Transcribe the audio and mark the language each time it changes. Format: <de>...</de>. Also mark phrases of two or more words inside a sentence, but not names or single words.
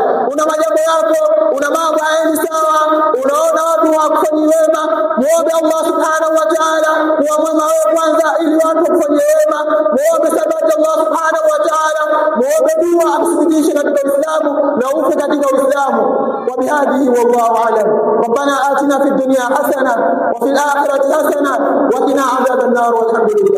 <sw>Una majambo yako, una mambo hayaendi sawa, unaona watu hawakufanyii wema, muombe Allah</sw> <ar>سبحانه وتعالى</ar> <sw>kuwa mwema wewe kwanza ili watu wakufanyie wema. Muombe sabati Allah</sw> <ar>سبحانه وتعالى,</ar> <sw>muombe dua akufikishe katika Uislamu na ufe katika Uislamu.</sw> <ar>وبهذه والله أعلم. ربنا آتنا في الدنيا حسنة وفي الآخرة حسنة وقنا عذاب النار والحمد لله.</ar>